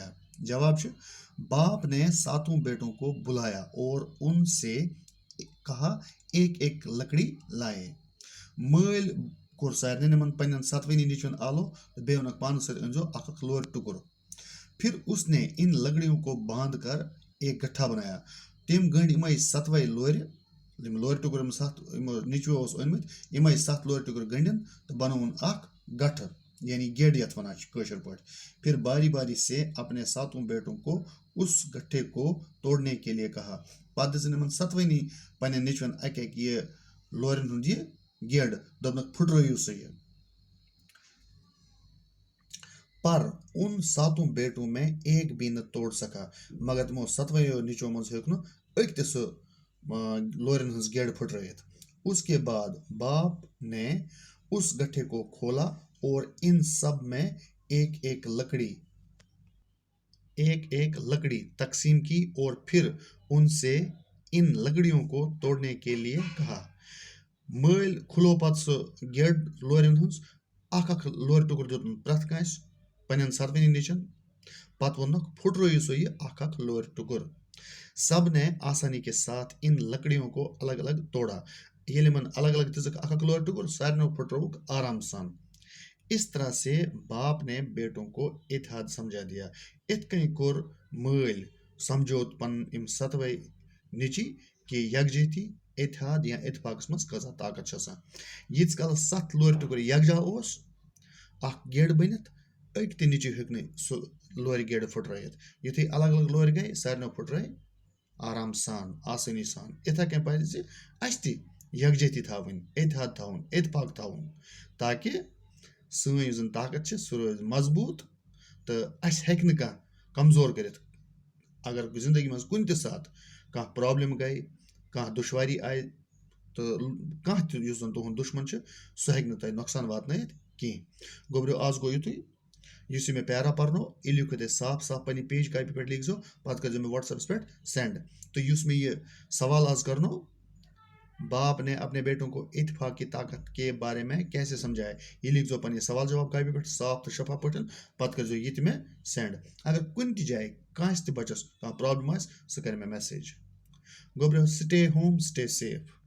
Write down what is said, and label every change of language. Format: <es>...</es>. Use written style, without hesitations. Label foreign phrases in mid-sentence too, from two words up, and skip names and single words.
<ks>जवाब छ,</ks> <hi>बाप ने सातों बेटों को बुलाया और उनसे कहा एक एक लकड़ी लाए।</hi> <ks>मल कोर सारे नमन पन्न सतवनी निचवन आलो बे उनक पान सत अंजो अक लोर टुकुर।</ks> <hi>फिर उसने इन लकड़ियों को बांधकर एक गट्ठा बनाया।</hi> <ks>तिम गंड इमै सतवै लोर टुकुर निचवे ओनमत इमै 7 लोर टुकुर गंडन तो बनौन अक गठ यानी गेड यथ वनान कशर पट।</ks> <hi>फिर बारी बारी से अपने सातों बेटों को उस गट्ठे को तोड़ने के लिए कहा।</hi> <ks>पद दिन सतवनी पन्न निचवन अक अक ये लोरन हुंद ये गेड दोपनक फुटरयू सह ये।</ks> <hi>पर उन सातों बेटों में एक भी न तोड़ सका,</hi> <ks>मगर तमो सतवयो निचो मज हेक न अक ते सो लोरन हंस गेड फुटरयत।</ks> <hi>उसके बाद बाप ने उस गट्ठे को खोला और इन सब में एक एक लकड़ी तकसीम की और फिर उनसे इन लकड़ियों को तोड़ने के लिए कहा।</hi> <ks>मल खुलो पत सो गेड लोरन हंस अक अक लोर टुकुर दितुन प्रथ कांस पन्न सतवनी निचन। पत वोनक फुटरयू सो ये अक अक लोर टुकुर।</ks> <hi>सब ने आसानी के साथ इन लकड़ियों को अलग अलग तोड़ा।</hi> <ks>ये मन अलग अलग तिजक अक अक लोर टुकुर सारे फुटरवुक आराम सान।</ks> <hi>इस तरह से बाप ने बेटों को इत्तेहाद समझा दिया।</hi> <ks>इत कहीं कोर मल समझोत पन इम सतवै निची कि यकजहती इत्तेहाद या इत्तेफाक मज कजा ताकत छ आसान। यीच काल 7 लोर टुकुर यकजा ओस अक गेड बनित अक ते निची हेक न सो लोर गेड फुटरयत। युथै अलग अलग लोर गए सारे फुटरय आराम सान आसानी सान। इथा कह पज अस ति यकजहती थावन, इत्तेहाद थावन, इत्तेफाक थावन, ताकि सन यु जन ताकत छ सु रोज मजबूत तो अस हेक न कह कमजोर करित। अगर जिंदगी मज कुन त साथ कह प्रॉब्लम गई, कह दुश्वारी आय तो कह त युस जन तुहन दुश्मन छ सु हेक न तय नुकसान वातनयत कि। गोब्रो आज गो युतुय युस मे पैरा परनो ये लिखो दे साफ साफ पन्नी पेज कापी पे लिख जो पत कर मैं व्हाट्सएप पे सेंड। तो युस में ये सवाल आज करनो,</ks> <hi>बाप ने अपने बेटों को इत्तेफाक की ताकत के बारे में कैसे समझाया,</hi> <ks>ये लिख जो पन्नी सवाल जवाब कापी पे साफ तो शफा पटन पत कर जो ये में सेंड। अगर कुन ति जाए कांस ति बचस कह प्रॉब्लम आस सु कर मैं मैसेज।</ks> <en>गोब्रो stay home stay safe.</en>